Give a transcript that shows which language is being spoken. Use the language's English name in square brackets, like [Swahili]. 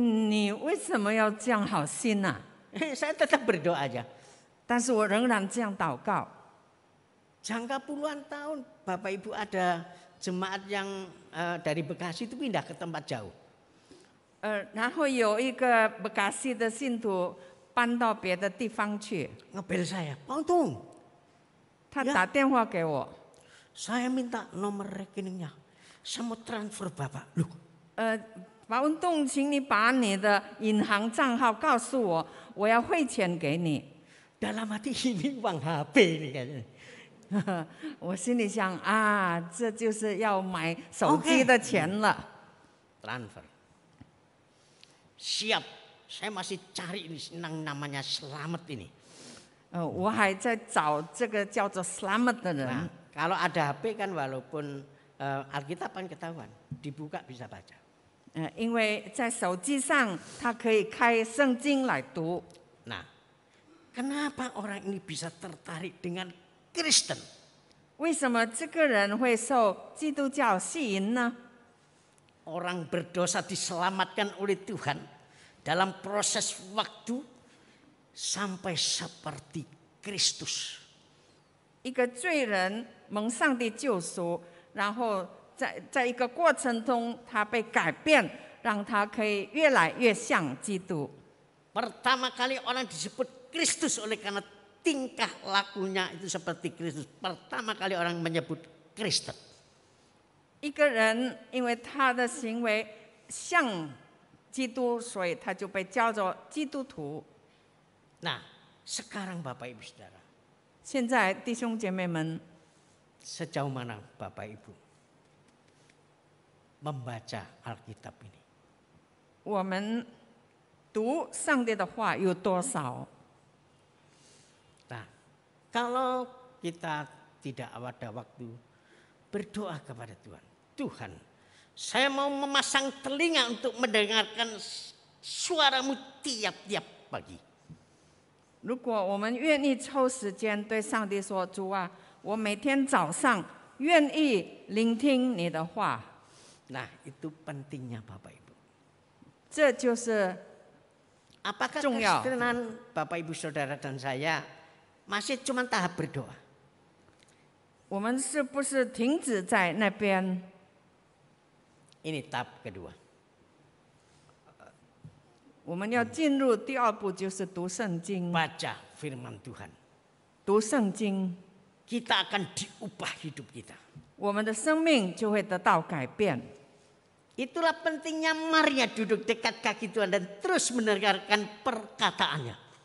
[Chinese] 你为什么要这样好心呢、 [Indonesian] Saya tetap berdoa aja. [Chinese] 但是我仍然这样祷告。 [Indonesian] Jangka puluhan tahun Bapak Ibu ada jemaat yang dari Bekasi itu pindah ke tempat jauh. [Chinese] 然后有一个bekasi 卡西的信徒搬到别的地方去， [Indonesian] Ngebel saya, Pak Untung, [Chinese] 他 [Indonesian] Ya. [Chinese] 打电话给我， [Indonesian] saya minta nomor rekeningnya. Saya mau transfer Bapak. Loh, [Chinese] 马文栋，请你把你的银行账号告诉我，我要汇钱给你。 [Indonesian] dalam hati ini uang HP nih kayaknya. [Chinese] 我心里想啊，这就是要买手机的钱了。 [Indonesian] Transfer. Siap, saya masih cari ini namanya Selamat ini. [Chinese] 我还在找这个叫做 Selamat 的人。 [Indonesian] Nah, kalau ada HP kan walaupun Alkitab kan ketahuan, dibuka bisa baca. [Chinese] 因为在手机上，他可以开圣经来读。 [Indonesian] Nah, kenapa orang ini bisa tertarik dengan Kristen? [Chinese] 为什么这个人会受基督教吸引呢？ [Indonesian] Orang berdosa diselamatkan oleh Tuhan dalam proses waktu sampai seperti Kristus. [Chinese] 一个罪人蒙上帝救赎，然后在一个过程中，他被改变，让他可以越来越像基督。 [Indonesian] Pertama kali orang disebut Kristus oleh karena tingkah lakunya itu seperti Kristus. Pertama kali orang menyebut Kristen. [Chinese] 一个人因为他的行为像基督，所以他就被叫做基督徒。 [Indonesian] Nah, sekarang Bapak Ibu Saudara, [Chinese] 现在弟兄姐妹们， [Indonesian] sejauh mana Bapak Ibu membaca Alkitab ini? [Chinese] 我们读上帝的话有多少？ [Indonesian] Nah, kalau kita tidak ada waktu berdoa kepada Tuhan. Tuhan, saya mau memasang telinga untuk mendengarkan suaramu tiap-tiap pagi. [Chinese] 如果我们愿意抽时间对上帝说：“主啊，我每天早上愿意聆听你的话。” [Indonesian] Nah, itu pentingnya Bapak Ibu. [Chinese] 这就是 [Indonesian] Apakah [Chinese] 重要。 [Indonesian] Kristen Bapak Ibu Saudara dan saya masih cuma tahap berdoa? [Chinese] 我们是不是停止在那边？ [Indonesian] Ini tahap kedua. [Chinese] 我们要进入第二步，就是读圣经。 [Indonesian] Baca firman Tuhan. [Chinese] 读圣经， [Indonesian] Kita akan diubah hidup kita. [Chinese] 我们的生命就会得到改变。 [Indonesian] Itulah pentingnya Maria duduk dekat kaki Tuhan dan terus mendengarkan perkataannya.